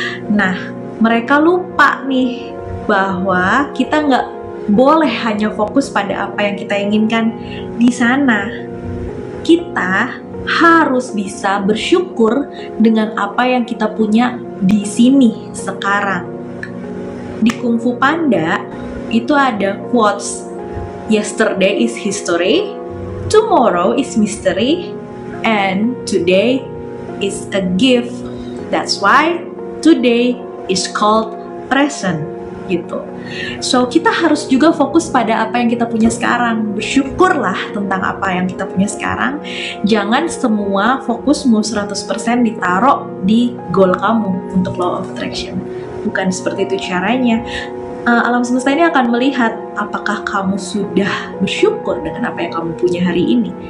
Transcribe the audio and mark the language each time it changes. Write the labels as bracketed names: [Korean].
[Indonesian] Nah, mereka lupa nih bahwa kita nggak boleh hanya fokus pada apa yang kita inginkan di sana. Kita harus bisa bersyukur dengan apa yang kita punya di sini sekarang. Di Kung Fu Panda itu ada quotes, [English] yesterday is history, tomorrow is mystery, and today is a gift. That's why today is called present gitu. [Indonesian] So kita harus juga fokus pada apa yang kita punya sekarang. Bersyukurlah tentang apa yang kita punya sekarang. Jangan semua fokusmu 100% ditaruh di goal kamu untuk Law of Attraction. Bukan seperti itu caranya. Alam semesta ini akan melihat apakah kamu sudah bersyukur dengan apa yang kamu punya hari ini.